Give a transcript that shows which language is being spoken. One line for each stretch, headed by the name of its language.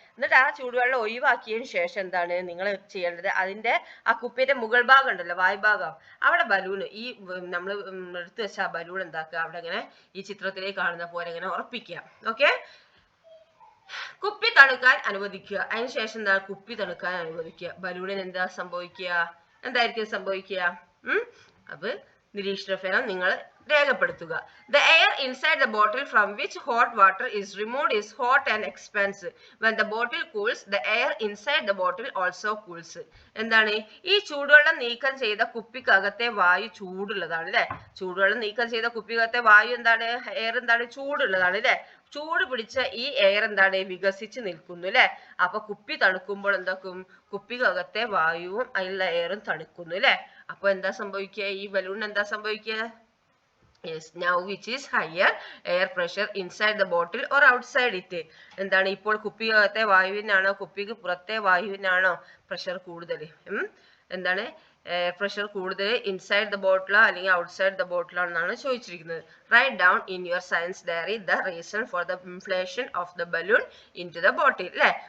Malayalam: എന്നിട്ട് ആ ചൂടുവെള്ളം ഒഴിവാക്കിയതിന് ശേഷം എന്താണ് നിങ്ങൾ ചെയ്യേണ്ടത്, അതിന്റെ ആ കുപ്പിയുടെ മുകൾ ഭാഗം ഉണ്ടല്ലോ, വായുഭാഗം, അവിടെ ബലൂണ് ഈ നമ്മൾ എടുത്തു വെച്ച ആ ബലൂൺ എന്താക്കുക, അവിടെ ഇങ്ങനെ ഈ ചിത്രത്തിലേക്ക് കാണുന്ന പോലെ ഇങ്ങനെ ഉറപ്പിക്കുക. ഓക്കെ, കുപ്പി തണുക്കാൻ അനുവദിക്കുക. അതിനുശേഷം എന്താ, കുപ്പി തണുക്കാൻ അനുവദിക്കുക. ബലൂണിന് എന്താ സംഭവിക്കുക, എന്തായിരിക്കും സംഭവിക്കുക? അപ്പൊ നിരീക്ഷണ ഫലം നിങ്ങൾ രേഖപ്പെടുത്തുക.
English: The air inside the bottle from which hot water is removed is hot and expansive. When the bottle cools, the air inside the bottle also cools.
Malayalam: എന്താണ്, ഈ ചൂടുവെള്ളം നീക്കം ചെയ്ത കുപ്പിക്കകത്തെ വായു ചൂടുള്ളതാണ് അല്ലെ. ചൂടുവെള്ളം നീക്കം ചെയ്ത കുപ്പിക്കകത്തെ വായു എന്താണ്, എയർ എന്താണ്, ചൂടുള്ളതാണ് അല്ലെ. ചൂട് പിടിച്ച ഈ എയർ എന്താണ്, വികസിച്ച് നിൽക്കുന്നു അല്ലെ. അപ്പൊ കുപ്പി തണുക്കുമ്പോൾ എന്താക്കും, കുപ്പിക്കകത്തെ വായുവും അതിലുള്ള എയറും തണുക്കുന്നു അല്ലെ. അപ്പൊ എന്താ സംഭവിക്കുക, ഈ ബലൂണിന് എന്താ സംഭവിക്കുക?
English: Yes, now which is higher air pressure inside the bottle or outside it?
Malayalam: എന്താണ്, ഇപ്പോൾ കുപ്പിക്കകത്തെ വായുവിനാണോ കുപ്പിക്ക് പുറത്തെ വായുവിനാണോ പ്രഷർ കൂടുതൽ? എന്താണ്, എയർ പ്രഷർ കൂടുതൽ
English: inside the ബോട്ടിലോ
Malayalam: അല്ലെങ്കിൽ
English: outside the ബോട്ടിലോ
Malayalam: എന്നാണ് ചോദിച്ചിരിക്കുന്നത്.
English: Write down in your science diary the reason for the inflation of the balloon into the bottle അല്ലെ.